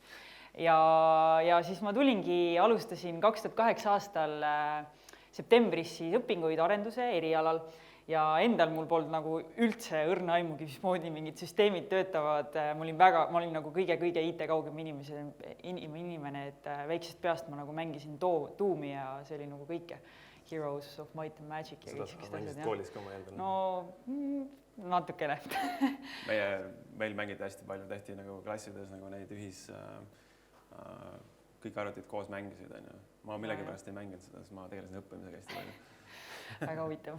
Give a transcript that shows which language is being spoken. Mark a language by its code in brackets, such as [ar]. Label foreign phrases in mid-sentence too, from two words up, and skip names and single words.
[et] Ja siis ma alustasin 2008 aastal septembris siis õpinguid arenduse erialal ja endal mul polnud nagu üldse õrna aimugi, mismoodi mingid süsteemid töötavad. Ma olin nagu kõige IT-kaugem inimene, et väiksest peast ma nagu mängisin tuumi ja see oli nagu kõike. Heroes of Might and Magic ja kõik sellised asjad. Seda koolis ka ma eeldan? No natukene. Meil mängiti hästi palju, tehti nagu klassides nagu neid kõik arvutid koos mängisid. Ma millegipärast ei mänginud seda, sest ma tegelesin õppimisega hästi palju. väga huvitav.